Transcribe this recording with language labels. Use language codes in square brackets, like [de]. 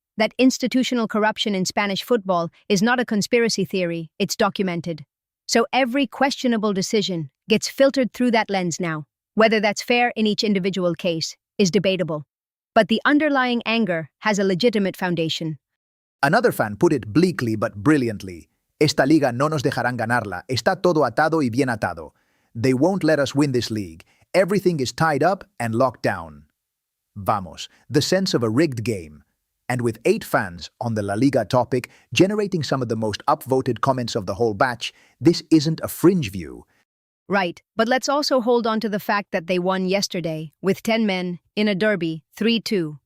[en] That institutional corruption in Spanish football is not a conspiracy theory, it's documented. So every questionable decision gets filtered through that lens now. Whether that's fair in each individual case is debatable. But the underlying anger has a legitimate foundation. Another fan put it bleakly but brilliantly. [es] Esta liga no nos dejarán ganarla. Está todo atado y bien atado. [en] They won't let us win this league. Everything is tied up and locked down. Vamos, the sense of a rigged game. And with 8 fans on the La Liga topic generating some of the most upvoted comments of the whole batch, this isn't a fringe view. Right, but let's also hold on to the fact that they won yesterday, with 10 men, in a derby, 3-2.